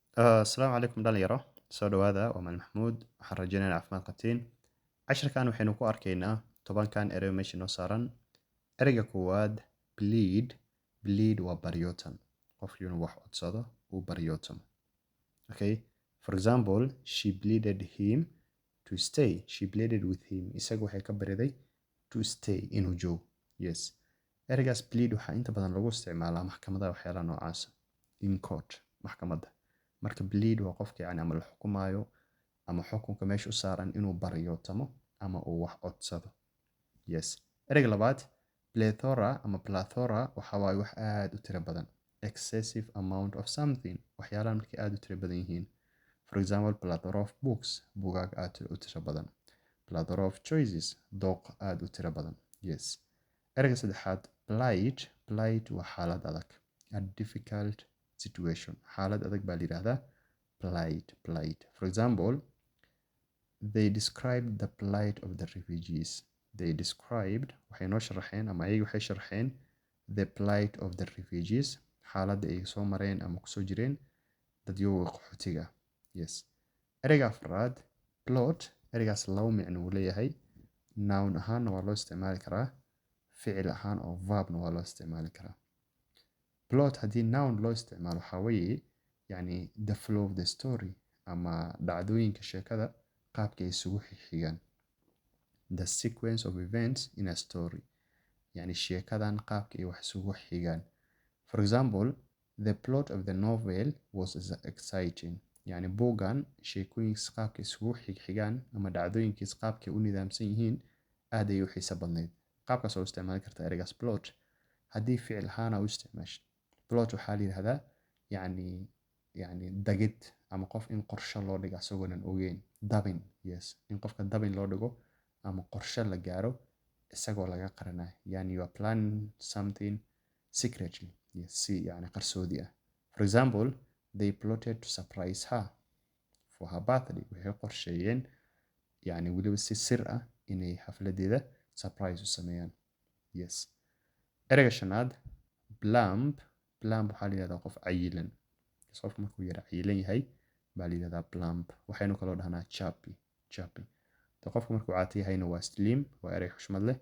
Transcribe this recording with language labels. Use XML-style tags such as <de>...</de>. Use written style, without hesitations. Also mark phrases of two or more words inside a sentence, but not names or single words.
<so>Asalaamu calaykum dhalinyaro, soo dhawaada. Waa Maal Maxamuud. Waxaan rajeynayaa inaad caafimaad qabtiin. Casharkan waxaynu ku arkaynaa tobankan erey meesha noo saaran. Ereyga koowaad bleed. Bleed waa baryootan. Qofkii inuu wax codsado uu baryootam. Okay.</so> <en>For example, she pleaded him to stay. She pleaded with him.</en> <so>Isagu waxay ka bariday</so> <en>to stay</en> <so>inuu joogo. Yes. Ereygaas plead waxaa inta badan lagu isticmaalaa maxkamadaha waxyaalaha noocaas.</so> <en>In court, maxkamadda.</en> <so>Marka bleed waa qofka ama la xukumaayo ama xukunka meesha u saaran inuu baryootamo ama uu wax codsado. Yes. Ereyga labaad plethora ama plethora waxa waaye wax aad u tiro badan.</so> <en>Excessive amount of something.</en> <so>Waxyaalahan markay aad u tiro badan yihiin.</so> <en>For example, plethora of books.</en> <so>Buugaag aad u tiro badan.</so> <en>Plethora of choices.</en> <so>Dooq aad u tiro badan. Yes. Ereyga saddexaad plight. Plight waa xaalad adag.</so> <en>A difficult situation.</en> <so>xaalad adag baa la yiraahdaa plight.</so> <en>For example, they described the plight of the refugees. They described</en> <so>waxay noo sharaxeen ama ayagu waxay sharaxeen</so> <en>the plight of the refugees.</en> <so>xaaladda ay soo mareen ama kusoo jireen dadyowga qaxootiga. Yes. Ereyga afraad plot. Ereygaas laba micno uu leeyahay. Noun ahaanna waa loo isticmaali karaa. ficil ahaan oo verbna waa loo isticmaali karaa. Plot haddii noun loo isticmaalo waxaa weeye yani</so> <en>the flow of the story</en> <so>ama dhacdooyinka sheekada qaabka ay isugu xigaan.</so> <en>The sequence of events in a story.</en> <so>Yani sheekadan qaabka ay wax isugu xigaan.</so> <en>For example, the plot of the novel was exciting.</en> <so>Yani buuggan sheekooyinkiis qaabka isugu xigaan ama dhacdooyinkiis qaabka ay u nidaamsan yihiin aad ay u xiiso badnayd. Qaabkaas oo isticmaali kartaa ereygaas plot. Haddii ficil ahaan u isticmaasho plot waxaa la yiraahdaa yani dagid ama qof in qorshe loo dhigo asagoonan ogeyn. Dabin. Yes. In qofka dabin loo dhigo ama qorshe la gaaro isagoo laga qarinayo.</so> <en>Yani you are planning something secretly. Yes.</en> <so>Si yani qarsoodi ah.</so> <en>For example, they plotted to surprise her for her birthday.</en> <so>Waxay qorsheeyeen yani weliba si sir ah inay xafladeeda surprise u sameeyaan. Yes. Ereyga shanaad plump. Plump waxaa la yiraahdaa qof cayilan. Qofka markuu yara cayilan yahay baa la yiraahdaa plump. Waxaynu kaloo dhahnaa chubby. Qofka markuu caata yahayna waa slim, waa erey xushmad leh.</so>